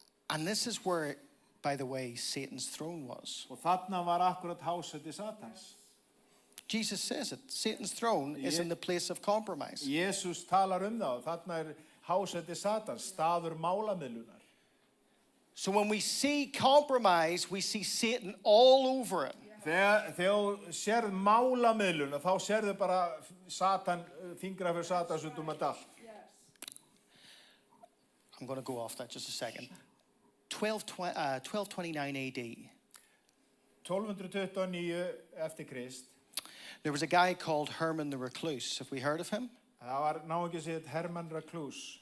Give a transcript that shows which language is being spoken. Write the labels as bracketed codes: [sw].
[en] And this is where, by the way, Satan's throne was. [is] Og þarna var akkurat hásæti Satans. [en] Jesus says it. Satan's throne is in the place of compromise. Jesus talar það. [is] Þarna hásæti Satans, staður málamiðlunar. [en] So when we see compromise, we see Satan all over it. [is] Þegar þú sérð málamiðlun, þá sérðu bara Satan, fingra fyrir Satans út allt. [en] I'm going to go off that just a second. 1229 AD. [is] 1229 eftir Krist. [en] There was a guy called Herman the Recluse. Have we heard of him? [is] Það var náungi sem Herman Recluse.